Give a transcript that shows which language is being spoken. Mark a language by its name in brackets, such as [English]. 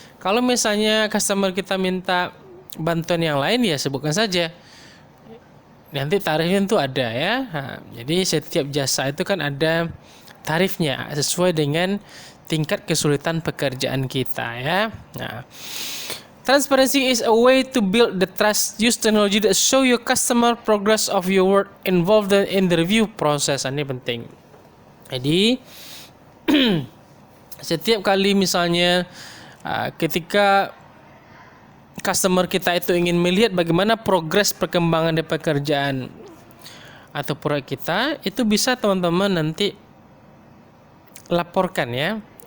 [Indonesian] Kalau misalnya customer kita minta bantuan yang lain, ya sebutkan saja. Nanti tarifnya itu ada ya. Jadi setiap jasa itu kan ada tarifnya sesuai dengan tingkat kesulitan pekerjaan kita ya. [English] Nah, transparency is a way to build the trust. Use technology that show your customer progress of your work involved in the review process. [Indonesian] Ini penting. Jadi setiap kali misalnya ketika customer kita itu ingin melihat bagaimana progres perkembangan dari pekerjaan atau proyek kita, itu bisa teman-teman nanti laporkan ya.